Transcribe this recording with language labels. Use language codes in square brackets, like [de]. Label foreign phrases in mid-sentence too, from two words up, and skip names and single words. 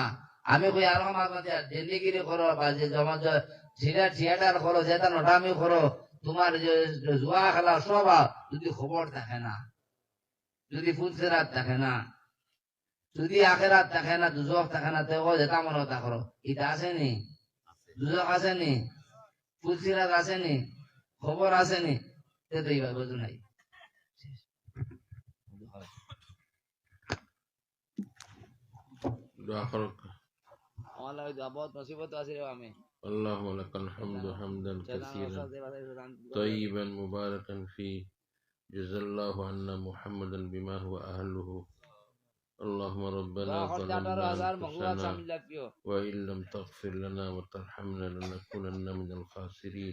[bn] আমি কই আর আমার মাঝে ডেলিগিরি করো বা যে জমা থিয়েটার করো, যেটা নটামি করো, তোমার যে জুয়া খেলা সব যদি খবর থাকে না, যদি ফুলসেরাত থাকে না, যদি আখেরাত থাকে না, দুজক থাকে না, তো যেটা মনে তা করো। এটা আসেনি, দুজক আসেনি, ফুলসিরাত আসেনি, খবর আসেনি, তো এইবার বুঝু নাই। [ar] دعا خرق. [bn] আমার লাগে বহুত মুসিবত আছে রে আমি। [ar] اللهم لك الحمد حمدا كثيرا طيبا مباركا فيه جزا الله عنا محمدا بما هو أهله. اللهم ربنا ظلمنا أنفسنا وإن لم تغفر لنا وترحمنا لنكونن من الخاسرين.